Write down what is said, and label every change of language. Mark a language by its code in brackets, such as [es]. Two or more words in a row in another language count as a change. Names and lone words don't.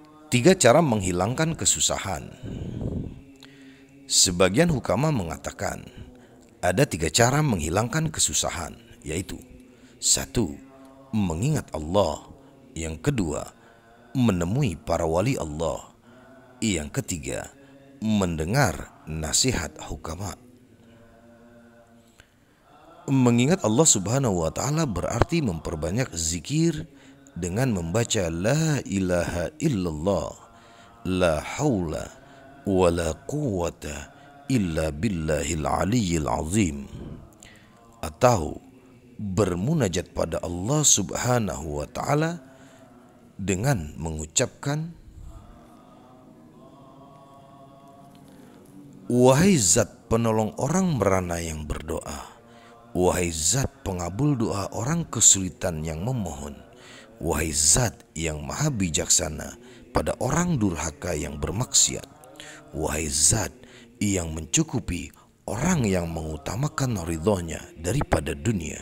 [id] Tiga cara menghilangkan kesusahan. Sebagian hukama mengatakan ada tiga cara menghilangkan kesusahan, yaitu: satu, mengingat Allah; yang kedua, menemui para wali Allah; yang ketiga, mendengar nasihat hukama. Mengingat Allah [ar] سبحانه وتعالى [id] berarti memperbanyak zikir dengan membaca [ar] لا إله إلا الله لا حول ولا قوة إلا بالله العلي العظيم, [id] atau bermunajat pada Allah [ar] سبحانه وتعالى [id] dengan mengucapkan: wahai zat penolong orang merana yang berdoa, wahai zat pengabul doa orang kesulitan yang memohon, wahai zat yang maha bijaksana pada orang durhaka yang bermaksiat, wahai zat yang mencukupi orang yang mengutamakan ridhonya daripada dunia.